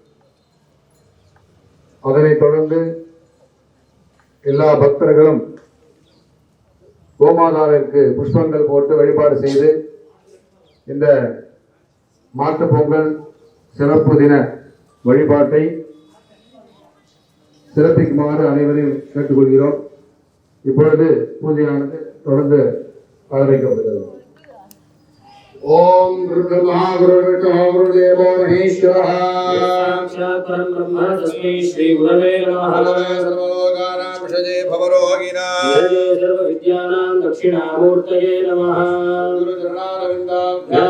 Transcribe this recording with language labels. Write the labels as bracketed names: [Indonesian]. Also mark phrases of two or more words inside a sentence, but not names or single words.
[Tamil] அதனைத் தொடர்ந்து எல்லா பக்தர்களும் கோமாதாவிற்கு புஷ்பங்கள் போட்டு வழிபாடு செய்து இந்த மாட்டுப் பொங்கல் சிறப்பு தின வழிபாட்டை சிறப்பிக்குமாறு அனைவரையும் கேட்டுக்கொள்கிறோம். இப்பொழுது பூஜையானது தொடர்ந்து ஆரம்பிக்கப்படுகிறது. [Sanskrit] ओम गुरुर्ब्रह्मा गुरुर्विष्णु गुरुदेवो महेश्वरः साक्षात् परब्रह्म तस्मै श्री गुरवे नमः सर्वलोकानां विषजे भवरोगिणां सर्वविद्यानां दक्षिणामूर्तये नमः गुरुचरणारविन्दाभ्यां